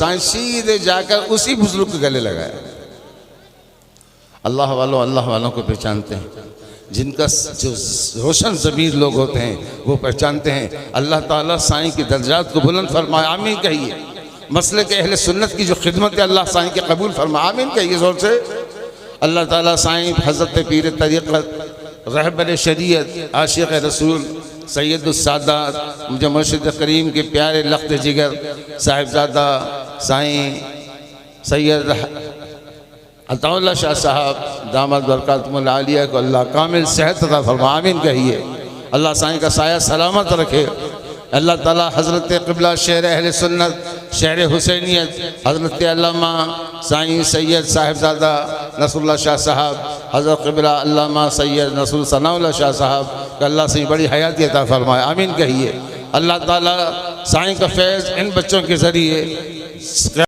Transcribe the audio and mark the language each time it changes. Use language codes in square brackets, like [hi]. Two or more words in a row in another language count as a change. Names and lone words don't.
[ur] سائیں سیدھے جا کر اسی بزرگ کے گلے لگایا۔ اللہ والوں کو پہچانتے ہیں، جن کا جو روشن ضمیر لوگ ہوتے ہیں وہ پہچانتے ہیں. اللہ تعالیٰ سائیں کی درجات کو بلند فرمائے، آمین کہیے. مسلک اہل سنت کی جو خدمت ہے اللہ سائیں کے قبول فرمائے، آمین کہیے زور سے. اللہ تعالیٰ سائیں حضرت پیر طریقت رہبر شریعت عاشق رسول سید السادات مجھے مرشد کریم کے پیارے لخت جگر صاحبزادہ سائیں سید عطاء اللہ شاہ صاحب دامت برکاتہم العالیہ کو اللہ کامل صحت عطا فرما، آمین کہیے. اللہ سائیں کا سایہ سلامت رکھے. اللہ تعالیٰ حضرت قبلہ شیر اہل سنت شیر حسینیت حضرت علامہ سائیں سید صاحبزادہ نصر اللہ شاہ صاحب، حضرت قبلہ علامہ سید نصر ثناء اللہ شاہ صاحب کا اللہ سے بڑی حیاتی عطا فرمائے، آمین کہیے. اللہ تعالیٰ سائیں کا فیض ان بچوں کے ذریعے